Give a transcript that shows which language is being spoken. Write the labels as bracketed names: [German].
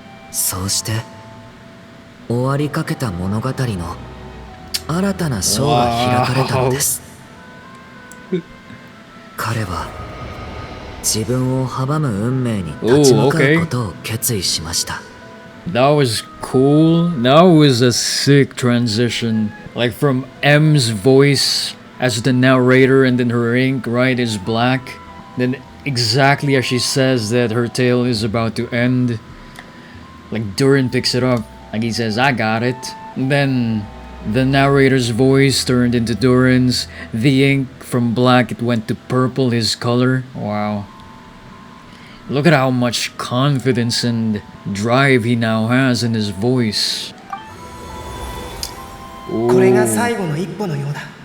[Japanese] そうして終わりかけた物語の新たな章が開かれたのです。彼は自分を阻む運命に立ち向かうことを決意しました。 [English] That was cool. That was a sick transition. Like from M's voice as the narrator and then her ink, right, is black. Then exactly as she says that her tale is about to end. Like Durin picks it up. Like he says, I got it. And then the narrator's voice turned into Durin's. The ink from black, it went to purple, his color. Wow. Look at how much confidence and drive he now has in his voice. [Japanese] これが最後の一歩のようだ。